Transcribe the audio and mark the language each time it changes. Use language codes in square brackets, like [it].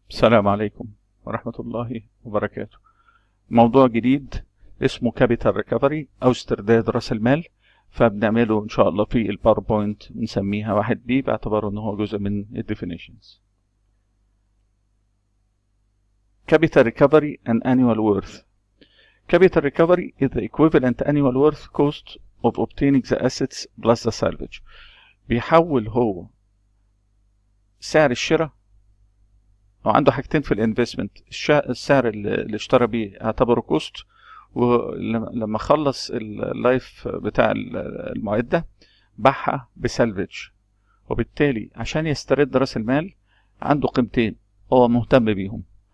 [ar] السلام عليكم ورحمة الله وبركاته. موضوع جديد اسمه كابيتال ريكفري أو استرداد رأس المال، فبنعمله إن شاء الله في الباوربوينت، نسميها 1B باعتباره إن هو جزء من الديفينيشنز. [en] Capital recovery and annual worth. Capital recovery is the equivalent annual worth cost of obtaining the assets plus the salvage. [ar] بيحول هو سعر الشراء، وعنده حاجتين في الانفستمنت، السعر اللي اشترى بيه اعتبره كوست، ولما خلص اللايف بتاع المعدة باعها بسالفج، وبالتالي عشان يسترد راس المال عنده قيمتين هو مهتم بيهم.